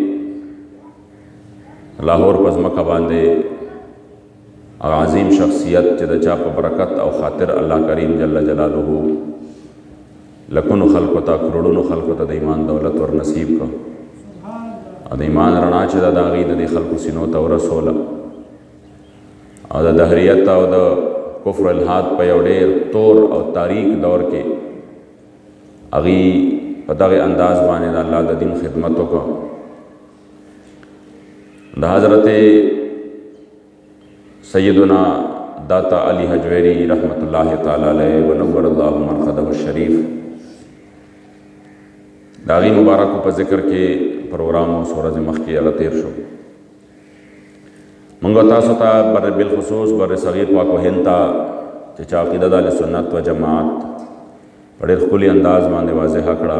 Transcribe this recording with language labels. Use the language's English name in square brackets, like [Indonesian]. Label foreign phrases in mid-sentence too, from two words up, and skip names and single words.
[Pashto] لاهور په ځمکه باندې هغه عظیم شخصیت چې د چا په برکت او خاطر الله کریم جل جلاله لکونو خلکو ته کروڑونو خلکو ته د ایمان دولت ور نصیب کړ او د ایمان رڼا چې د هغې د دې خلکو سینو ته ورسوله او د دهریت او د کفر الحاد په یو ډېر تور او تاریک دور کې هغې په دغې انداز باندې د الله د دین خدمت وکړه د حضرت سیدنا داتا علی حجویری [Arabic] رحمت اللہ تعالی علیہ ونور اللہ مرقدہ الشریف [Pashto] داغی مبارکو په ذکر کې پروګرامو سورج مخکې هغه تیر شو موږ تاسو ته بالخصوص بر صغیر پاک و هند ته چې چا عقیده د اهل سنت و جماعت په ډېر ښکلي انداز باندې واضحه کړه